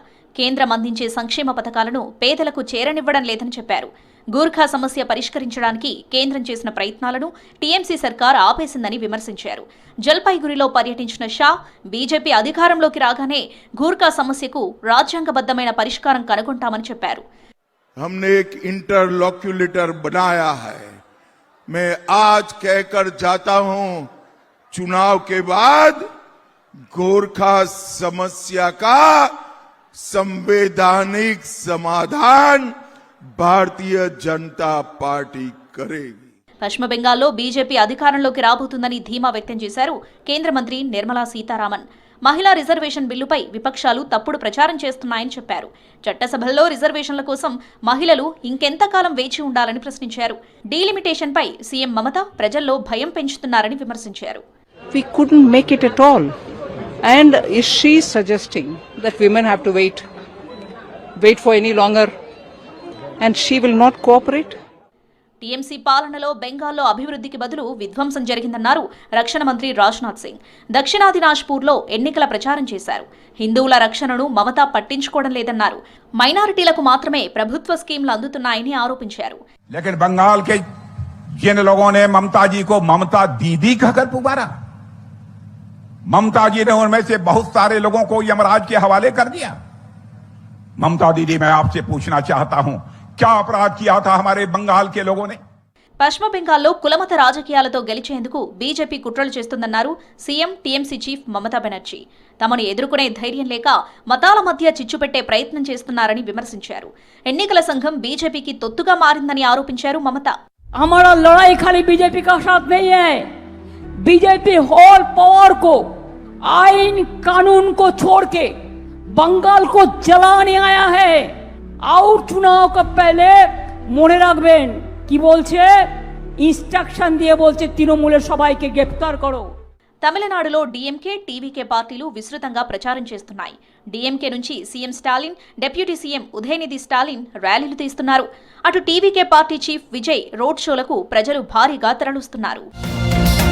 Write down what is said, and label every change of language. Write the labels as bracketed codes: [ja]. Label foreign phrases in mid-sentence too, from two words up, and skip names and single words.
[te] కేంద్రం అందించే సంక్షేమ పథకాలను పేదలకు చేరనివ్వడం లేదని చెప్పారు. గూర్ఖా సమస్య పరిష్కరించడానికి కేంద్రం చేసిన ప్రయత్నాలను టీఎంసీ సర్కార్ ఆపేసిందని విమర్శించారు. జల్పైగురిలో పర్యటించిన షా బీజేపీ అధికారంలోకి రాగానే గూర్ఖా సమస్యకు రాజ్యాంగబద్ధమైన పరిష్కారం కనుగొంటామని చెప్పారు. [hi] हमने एक इंटरलॉक्यूलेटर बनाया है। मैं आज कहकर जाता हूं, चुनाव के बाद गोरखा समस्या का संवैधानिक समाधान भारतीय जनता पार्टी करेगी. [te] పశ్చిమ బెంగాల్లో బీజేపీ అధికారంలోకి రాబోతుందని ధీమా వ్యక్తం చేశారు కేంద్ర మంత్రి నిర్మలా సీతారామన్. మహిళా రిజర్వేషన్ బిల్లుపై విపక్షాలు తప్పుడు ప్రచారం చేస్తున్నాయని చెప్పారు. చట్టసభల్లో రిజర్వేషన్ల కోసం మహిళలు ఇంకెంతకాలం వేచి ఉండాలని ప్రశ్నించారు. డీలిమిటేషన్పై సీఎం మమత ప్రజల్లో భయం పెంచుతున్నారని విమర్శించారు. [en] We couldn't make it at all. And is she suggesting that women have to wait for any longer and she will not cooperate? [te] టీఎంసీ పాలనలో బెంగాల్లో అభివృద్ధికి బదులు విధ్వంసం జరిగిందన్నారు రక్షణ మంత్రి రాజ్నాథ్ సింగ్. దక్షిణాది నాజ్పూర్లో ఎన్నికల ప్రచారం చేశారు. హిందువుల రక్షణను మమత పట్టించుకోవడం లేదన్నారు. మైనారిటీలకు మాత్రమే ప్రభుత్వ స్కీమ్లు అందుతున్నాయని ఆరోపించారు. [hi] लेकिन बंगाल के जिन लोगों ने ममता जी को ममता दीदी कहकर पुकारा, ममता जी ने उनमें से बहुत सारे लोगों को यमराज के हवाले कर दिया. ममता दीदी, मैं आपसे पूछना चाहता हूं, क्या अपराध किया था हमारे बंगाल के लोगों ने? [te] పశ్చిమ బెంగాల్లో కులమత రాజకీయాలతో గెలిచేందుకు బీజేపీ కుట్రలు చేస్తుందన్నారు సీఎం టీఎంసీ చీఫ్ మమతా బెనర్జీ. తమను ఎదుర్కొనే ధైర్యం లేక మతాల మధ్య చిచ్చుపెట్టే ప్రయత్నం చేస్తున్నారని విమర్శించారు. ఎన్నికల సంఘం బీజేపీకి తొత్తుగా మారిందని ఆరోపించారు మమత. [hi] हमारा लड़ाई खाली बीजेपी का साथ नहीं है. बीजेपी [en] whole power [hi] को, आइन कानून को छोड़ के बंगाल को जलाने आया है. और चुनाव का पहले [bn] মনে রাখবেন কি বলছে, ইনস্ট্রাকশন দিয়ে বলছে তৃণমূলের সবাইকে গ্রেফতার করো. [te] తమిళనాడులో డీఎంకే, టీవీకే పార్టీలు విస్తృతంగా ప్రచారం చేస్తున్నాయి. డీఎంకే నుంచి సీఎం స్టాలిన్, డిప్యూటీ సీఎం ఉదయనిధి స్టాలిన్ ర్యాలీలు తీస్తున్నారు. అటు టీవీకే పార్టీ చీఫ్ విజయ్ రోడ్ షోలకు ప్రజలు భారీగా తరలిస్తున్నారు.